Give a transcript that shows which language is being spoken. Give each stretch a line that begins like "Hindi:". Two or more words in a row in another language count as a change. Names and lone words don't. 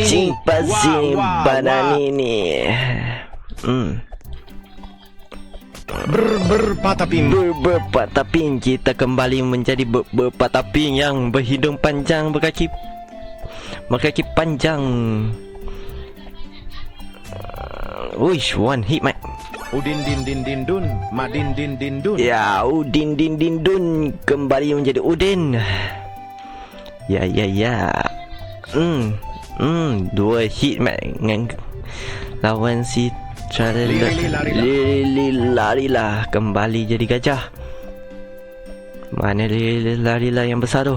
Malay: Chimpanzee bananini. Patapim. Berpataping. Kita kembali menjadi berpataping yang berhidung panjang, berkaki panjang.
English: Wish, one hit mate.
Malay: Udin din din din dun, madin din din dun. Ya, Udin din din dun kembali menjadi Udin. Ya. Dua
English: hit mate
Malay: dengan lawan si Lili Larila kembali jadi gajah. Mana Lili Larila yang besar tu?